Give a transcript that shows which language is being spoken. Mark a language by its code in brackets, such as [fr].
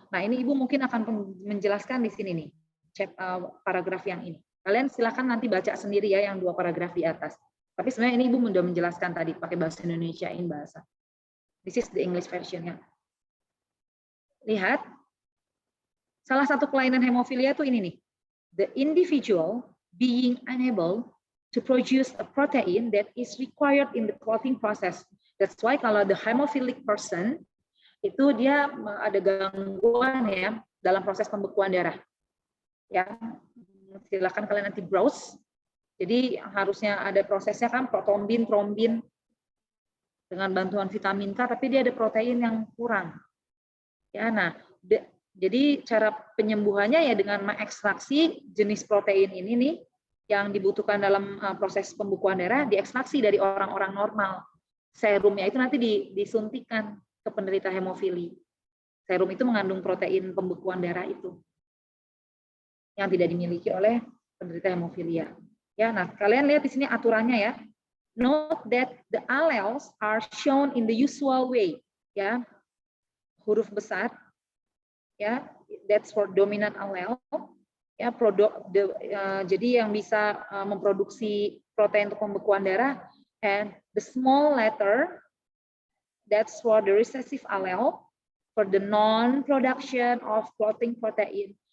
[id] Nah, ini Ibu mungkin akan menjelaskan di sini nih, cek paragraf yang ini. Kalian silakan nanti baca sendiri ya yang 2 paragraf di atas. Tapi sebenarnya ini Ibu sudah menjelaskan tadi pakai bahasa Indonesiain bahasa. [en] This is the English version-nya. Lihat. [id] Salah satu kelainan hemofilia itu ini nih. [en] The individual being unable to produce a protein that is required in the clotting process. That's why [id] kalau [en] the hemophilic person [id] itu dia ada gangguan ya dalam proses pembekuan darah. Ya, silakan kalian nanti browse. Jadi harusnya ada prosesnya kan protombin, trombin dengan bantuan vitamin K, tapi dia ada protein yang kurang. Ya, nah, jadi cara penyembuhannya ya dengan mengekstraksi jenis protein ini nih yang dibutuhkan dalam proses pembekuan darah, diekstraksi dari orang-orang normal. Serumnya itu nanti disuntikan ke penderita hemofili. Serum itu mengandung protein pembekuan darah itu yang tidak dimiliki oleh penderita hemofilia. Ya, nah kalian lihat di sini aturannya ya. [en] Note that the alleles are shown in the usual way. [id] Ya, huruf besar. [en] ya, that's for dominant allele, ya, [id] jadi yang bisa memproduksi protein untuk pembekuan darah, [en] and the small letter, that's for the recessive allele, for the non-production of clotting protein.